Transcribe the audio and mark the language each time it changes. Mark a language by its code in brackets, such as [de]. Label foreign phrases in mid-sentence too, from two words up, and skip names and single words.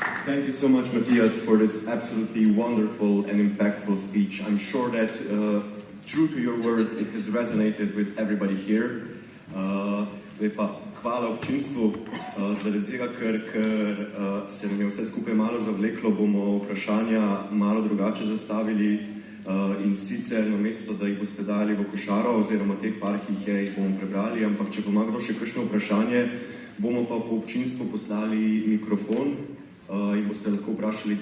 [en] Thank you so much, Mattias, for this absolutely wonderful and impactful speech. I'm sure that, true to your words, it has resonated with everybody here. [sl] Hvala občinstvu, zaradi tega, ker se nam je vse skupaj malo zavleklo, bomo vprašanja malo drugače zastavili in sicer namesto, da jih boste dali v košaro oziroma teh par, ki jih bomo prebrali, ampak če bo kdo še kakšno vprašanje, bomo pa po občinstvu poslali mikrofon in boste lahko vprašali direktno.